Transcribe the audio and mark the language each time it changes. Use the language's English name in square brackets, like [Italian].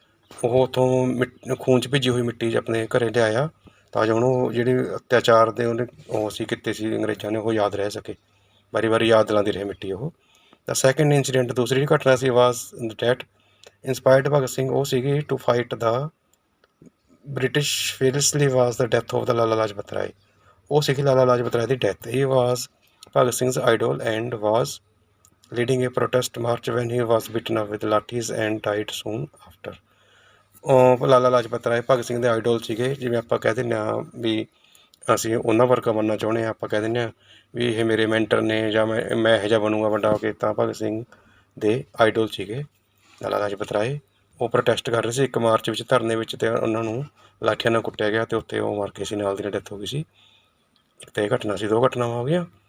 [Punjabi] ਉਹ ਉੱਥੋਂ ਖੂਨ 'ਚ ਭਿੱਜੀ ਹੋਈ ਮਿੱਟੀ 'ਚ ਆਪਣੇ ਘਰੇ ਲਿਆਇਆ ਤਾਂ ਜੋ ਉਹਨੂੰ ਜਿਹੜੀ ਅਤਿਆਚਾਰ ਦੇ ਉਹਨੇ ਉਹ ਸੀ ਕੀਤੇ ਸੀ ਅੰਗਰੇਜ਼ਾਂ ਨੇ, ਉਹ ਯਾਦ ਰਹਿ ਸਕੇ, ਵਾਰੀ ਵਾਰੀ ਯਾਦ ਦਿਲਾਉਂਦੀ ਰਹੇ ਮਿੱਟੀ ਉਹ। [English] the second incident, [Punjabi] ਦੂਸਰੀ ਘਟਨਾ ਸੀ, [English] was that inspired Bhagat Singh, [Punjabi] ਉਹ ਸੀਗੀ [English] To fight the British fearlessly was the death of the Lala Lajpat Rai. [Punjabi] ਉਹ ਸੀਗੀ ਲਾਲਾ ਲਾਜਪਤ ਰਾਏ ਦੀ death. [English] He was Bhagat Singh's idol and was leading a protest march when he was beaten up with lathis and died soon after. [Punjabi] Lala Lajpat Rai Bhagat Singh ਦੇ ਆਈਡੋਲ ਸੀਗੇ, ਜਿਵੇਂ ਆਪਾਂ ਕਹਿ ਦਿੰਦੇ ਹਾਂ ਵੀ ਅਸੀਂ ਉਹਨਾਂ ਵਰਗਾ ਬਣਨਾ ਚਾਹੁੰਦੇ ਹਾਂ, ਆਪਾਂ ਕਹਿ ਦਿੰਦੇ ਹਾਂ ਵੀ ਇਹ ਮੇਰੇ ਮੈਂਟਰ ਨੇ ਜਾਂ ਮੈਂ ਇਹੋ ਜਿਹਾ ਬਣੂੰਗਾ ਵੱਡਾ ਹੋ ਕੇ, ਤਾਂ ਭਗਤ ਸਿੰਘ ਦੇ ਆਈਡੋਲ ਸੀਗੇ ਲਾਲਾ ਲਾਜਪਤ ਰਾਏ। ਉਹ ਪ੍ਰੋਟੈਸਟ ਕਰ ਰਹੇ ਸੀ ਇੱਕ ਮਾਰਚ ਵਿੱਚ, ਧਰਨੇ ਵਿੱਚ, ਅਤੇ ਉਹਨਾਂ ਨੂੰ ਲਾਠੀਆਂ ਨਾਲ ਕੁੱਟਿਆ ਗਿਆ ਅਤੇ ਉੱਥੇ ਉਹ ਮਰ ਗਏ ਸੀ, ਨਾਲ ਦੀ ਨਾਲ ਡੈਥ ਹੋ ਗਈ ਸੀ। ਇੱਕ ਤਾਂ ਇਹ ਘਟਨਾ ਸੀ, 2 ਘਟਨਾਵਾਂ ਹੋ ਗਈਆਂ।